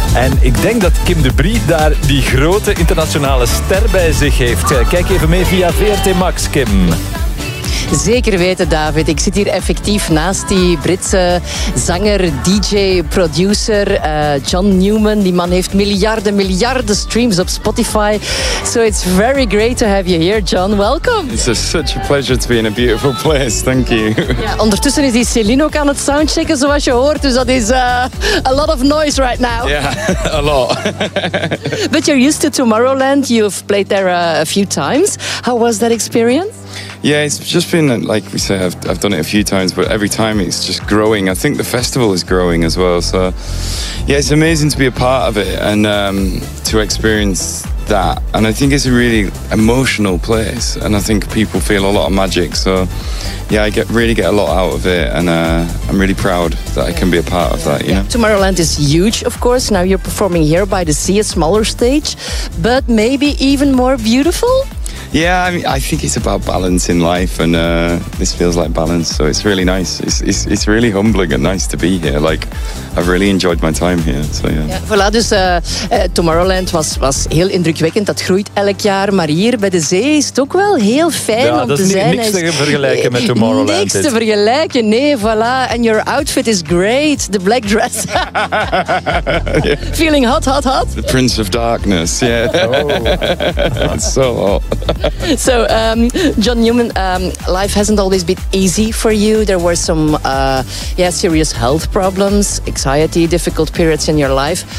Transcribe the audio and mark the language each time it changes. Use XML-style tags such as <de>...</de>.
<nl>En ik denk dat Kim de Brie daar die grote internationale ster bij zich heeft. Kijk even mee via VRT Max, Kim. Zeker weten, David. Ik zit hier effectief naast die Britse zanger, DJ, producer John Newman. Die man heeft miljarden, miljarden streams op Spotify.</nl> <en>So it's very great to have you here, John. Welcome. It's a, such a pleasure to be in a beautiful place. Thank you.</en> <nl>Ja, ondertussen is die Celine ook aan het soundchecken, zoals je hoort. Dus dat is</nl> <en>a lot of noise right now. Yeah, a lot. But you're used to Tomorrowland. You've played there a few times. How was that experience? Yeah, it's just been, like we say, I've done it a few times, but every time it's just growing. I think the festival is growing as well. So, yeah, it's amazing to be a part of it and to experience that. And I think it's a really emotional place. And I think people feel a lot of magic. So, yeah, I really get a lot out of it. And I'm really proud that I can be a part of that. You know? Tomorrowland is huge, of course. Now you're performing here by the sea, a smaller stage, but maybe even more beautiful. Yeah, I mean, I think it's about balance in life, and this feels like balance, so it's really nice. It's really humbling and nice to be here. Like, I've really enjoyed my time here. So yeah.</en> <nl>Ja, voilà, dus Tomorrowland was heel indrukwekkend. Dat groeit elk jaar, maar hier bij de zee is het ook wel heel fijn ja, om te zijn. Dat is niks te vergelijken met Tomorrowland. Niks te vergelijken, nee, voilà.</nl> <en>And your outfit is great, the black dress. Feeling hot, hot, hot. The Prince of Darkness, yeah. Oh, it's so hot. So, John Newman, life hasn't always been easy for you. There were some serious health problems, anxiety, difficult periods in your life.</en>